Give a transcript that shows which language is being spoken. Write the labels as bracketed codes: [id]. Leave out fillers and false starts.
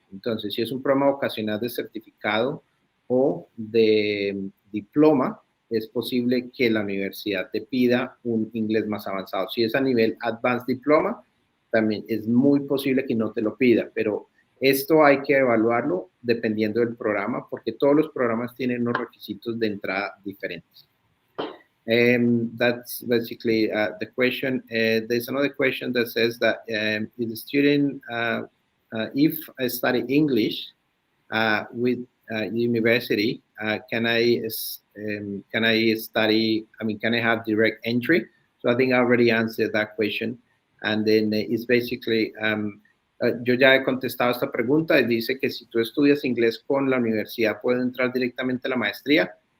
[es] Entonces, si es un programa vocacional de certificado o de diploma, es posible que la universidad te pida un inglés más avanzado. Si es a nivel Advanced Diploma, también es muy posible que no te lo pida, pero esto hay que evaluarlo dependiendo del programa, porque todos los programas tienen unos requisitos de entrada diferentes. [en] That's basically the question. There's another question that says that if the student, if I study English with university, can I study? I mean, can I have direct entry? So I think I already answered that question. And then it's basically, [es] yo ya he contestado esta pregunta y dice que si tú estudias inglés con la universidad, ¿puedo entrar directamente a la maestría?